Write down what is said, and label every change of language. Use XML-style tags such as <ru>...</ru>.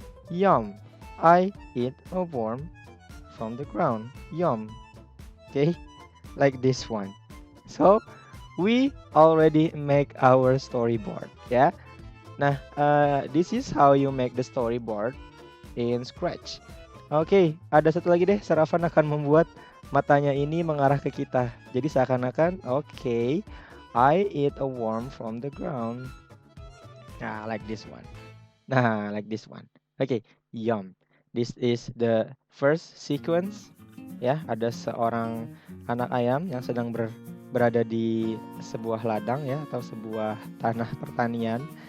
<en>Yum, I eat a worm from the ground. Yum. Okay, like this one. So, we already make our storyboard ya. Nah, this is how you make the storyboard in Scratch.</en> <id>Oke, ada satu lagi deh. Saravan akan membuat matanya ini mengarah ke kita. Jadi seakan-akan,</id> <en>oke, I eat a worm from the ground. Nah, like this one. Nah, like this one. Oke, yum. This is the first sequence.</en> <id>Ya, ada seorang anak ayam yang sedang berada di sebuah ladang ya, atau sebuah tanah pertanian.</id>